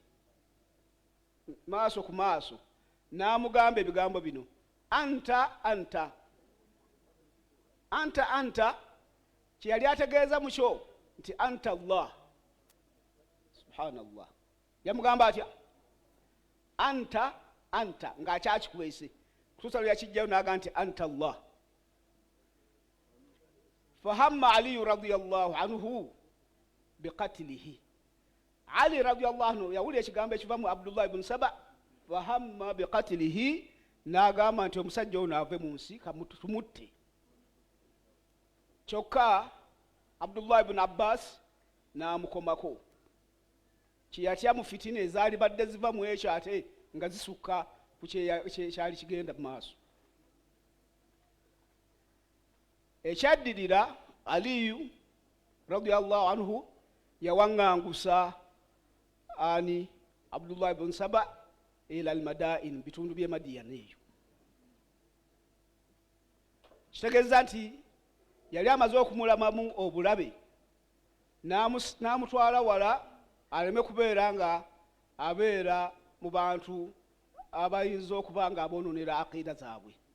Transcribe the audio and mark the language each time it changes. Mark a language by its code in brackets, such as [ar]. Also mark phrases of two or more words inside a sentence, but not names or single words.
[lg] Maaso ku maaso, n'amugamba ebigambo bino: [ar] أنت أنت أنت أنت. [lg] Kye yali ategeeza mu kyo nti [ar] أنت الله. [lg] Subhanallah. Yamugamba atya? [ar] أنت أنت, [lg] ng'akyakikuweese kutuusa lwe yakijjayo n'aga nti [ar] أنت الله. فهم علي رضي الله عنه بقتله. [lg] Ali [ar] رضي الله عنه [lg] yawulira ekigambo ekiva mu Abdullah ibn Saba, [ar] فهم بقتله, [lg] n'agamba nti omusajja ono ave mu nsi tumutte. Kyokka Abdullah ibn Abbas n'amukomako. Kyeyatya mu fitina ezaali badde ziva mu ekyo ate nga zisukka ku kyali kigenda mu maaso. Ekyaddirira, Aliyu [ar] رضي الله عنه [lg] yawaŋŋangusa ani Abdullah ibn Saba [ar] إلى المدائن, [lg] bitundu by'e Madiyana eyo. Kitegeeza nti yali amaze okumulamamu obulabe, n'amutwala wala aleme kubeera nga abeera mu bantu abayinza okuba nga aboononera aqiida zaabwe.